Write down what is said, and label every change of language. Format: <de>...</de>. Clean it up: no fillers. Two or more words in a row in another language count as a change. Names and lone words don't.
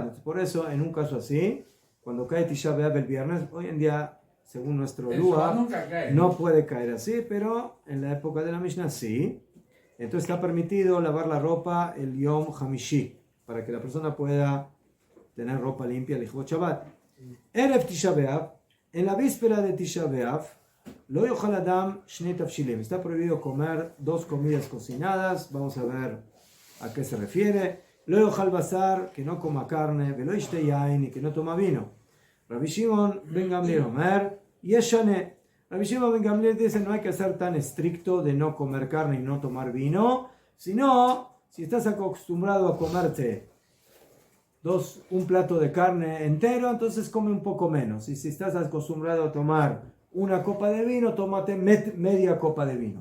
<es>Entonces, por eso, en un caso así, cuando cae Tisha B'Av el viernes, hoy en día, según nuestro Lua, no puede caer así, pero en la época de la Mishnah sí. Entonces está permitido lavar la ropa el</es> <he>יום חמישי,</he> <es>para que la persona pueda tener ropa limpia el</es> <he>לכבוד שבת.</he> <es>Erev Tisha B'Av, en la víspera de Tisha B'Av,</es> <he>לא יאכל אדם שני תבשילין.</he> <es>Está prohibido comer 2 comidas cocinadas. Vamos a ver a qué se refiere.</es> <he>לא יאכל בשר,</he> <es>que no coma carne,</es> <he>ולא ישתה יין,</he> <es>y que no toma vino.</es> <he>רבי שמעון בן גמליאל אומר, ישנה.</he> <es>Rabbi Shimon ben Gamliel dice, no hay que ser tan estricto de no comer carne y no tomar vino, sino, si estás acostumbrado a comerte un plato de carne entero, entonces come un poco menos. Y si estás acostumbrado a tomar una copa de vino, tómate media copa de vino.</es>